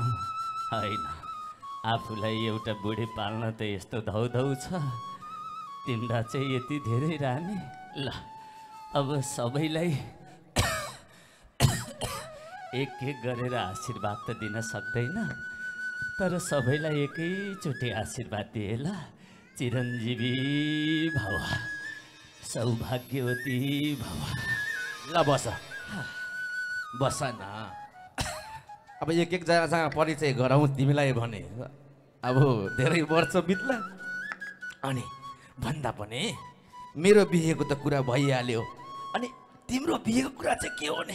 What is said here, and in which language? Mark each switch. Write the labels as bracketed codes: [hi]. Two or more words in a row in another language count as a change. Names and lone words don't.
[ne] होइन, आफूलाई एउटा बुढी पाल्न त यस्तो धौधौ छ, तिम्रा चाहिँ यति धेरै रानी। ल अब सबैलाई एक एक गरेर आशीर्वाद त दिन सक्दैन, तर सबैलाई एकैचोटि आशीर्वाद दिए ल। [sa] चिरञ्जीवी भव, सौभाग्यवती भव। [ne] ल बस बस न, अब एक एकजनासँग परिचय गराउँ तिमीलाई भने। अब धेरै वर्ष बित्ला, अनि भन्दा पनि मेरो बिहेको त कुरा भइहाल्यो, अनि तिम्रो बिहेको कुरा चाहिँ के हो नि?